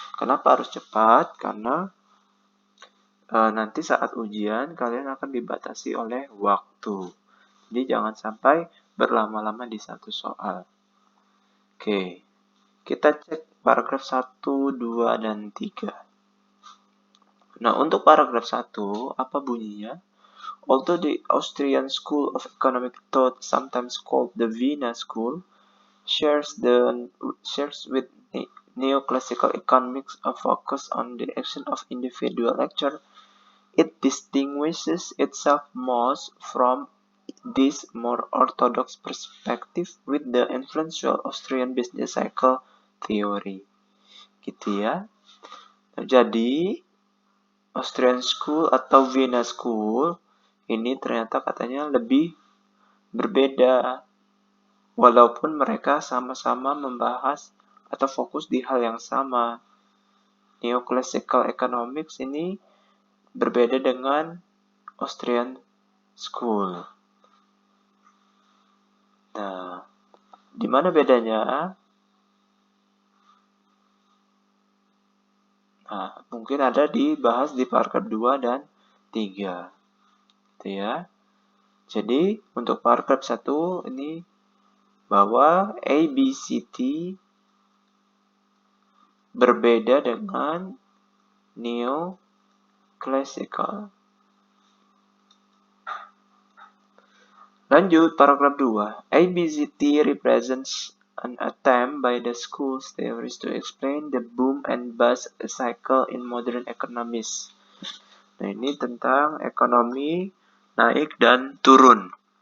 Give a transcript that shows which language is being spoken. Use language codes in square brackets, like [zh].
[id] Kenapa harus cepat? Karena nanti saat ujian kalian akan dibatasi oleh waktu. Jadi jangan sampai berlama-lama di satu soal. Oke, kita cek paragraf 1, 2, dan 3. Nah, untuk paragraf 1, apa bunyinya? [en] Although the Austrian School of Economic Thought, sometimes called the Vienna School, shares with neoclassical economics a focus on the action of individual actor, it distinguishes itself most from this more orthodox perspective with the influential Austrian business cycle theory. [id] Gitu ya. Nah, jadi Austrian School atau Vienna School ini ternyata katanya lebih berbeda. Walaupun mereka sama-sama membahas atau fokus di hal yang sama. Neoclassical economics ini berbeda dengan Austrian School. Nah, di mana bedanya? Nah, mungkin ada dibahas di paragraf 2 dan 3. Gitu ya. Jadi, untuk paragraf 1 ini bahwa ABCT berbeda dengan neoclassical. Lanjut, paragraf 2. [en] ABCT represents an attempt by the school's theories to explain the boom and bust cycle in modern economies. [id] Nah, ini tentang ekonomi naik dan turun.